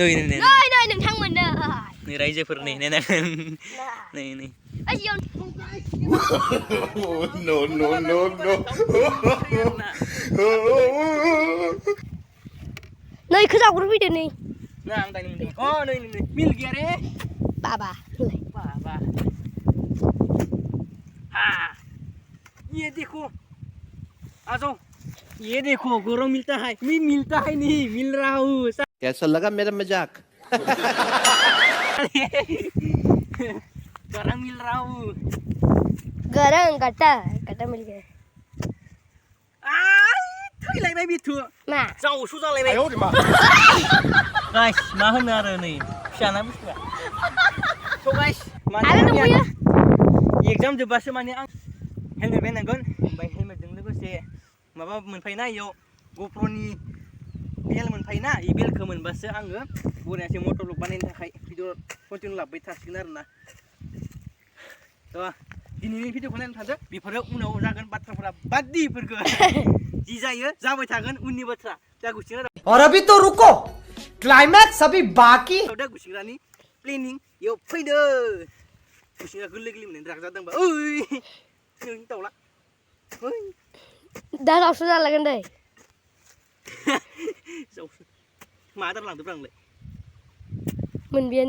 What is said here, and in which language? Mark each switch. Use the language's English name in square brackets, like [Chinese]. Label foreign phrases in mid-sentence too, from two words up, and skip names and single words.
[Bodo] नोंथांमोननो नै रायजोफोर नै नायनांगोन नै No नै खोजागुर फैदो नै ना आं दानि मोनदों अ नै [Hindi] मिल गया रे [Bodo] बाबा [Hindi] हाँ ये देखो आ जाओ ये देखो गौरव मिलता है नहीं मिल रहा हूँ कैसा लगा मेरा मजाक गरम मिल रहा हूँ गरम गट्टा मिल गया [Bodo] थैलायबाय बिथु मा जावसु जालायबाय गाइस मा होनो आरो नै फिसाना बुस्थुआ स' गाइस माने एग्जाम जोबबासो माने आं हेलमेट बायनांगोन ओमफ्राय हेलमेटजों लोगोसे माबा मोनफायोना इयाव ग'प्र'नि बेल मोनफायोना इ बेलखौ मोनबासो आङो बरियासे [English] motor vlog [Bodo] बानायनो थाखाय [English] video continue [Bodo] लाबोबाय थासिगोन आरोना थ' दिनैनि भिडिअखौ नायनो थादो बेफोरो उनाव जागोन बाथ्राफोरा बादि इफोरखौ जि जायो जाबाय थागोन उननि बाथ्रा दा गुसिंग्रा [Hindi] और अभी तो रुको क्लाइमैक्स अभी बाकी [Bodo] दा गुसिंग्रानि प्लेनिं इयाव फैदो गुसिंग्रा गोरलै मोननानै रागा जादोंबा ओइ नोंनि दाउला ओइ दा जावसु जालागोन दै जावसु मा आदार लांदोब्रा आंलाय मोनबायानो